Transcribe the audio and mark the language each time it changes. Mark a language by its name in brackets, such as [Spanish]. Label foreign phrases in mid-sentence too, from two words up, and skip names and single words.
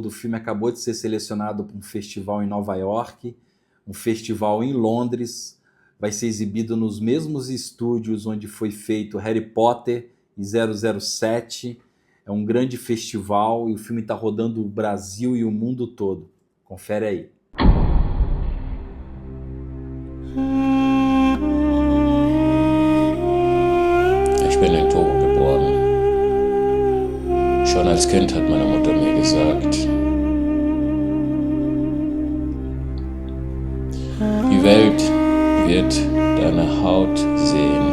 [Portuguese] O filme acabou de ser selecionado para um festival em Nova York, um festival em Londres, vai ser exibido nos mesmos estúdios onde foi feito Harry Potter e 007. É um grande festival e o filme está rodando o Brasil e o mundo todo. Confere aí. [German] Ich bin in Togo geboren. Schon als Kind hat meine Mutter mir gesagt, die Welt wird deine Haut sehen.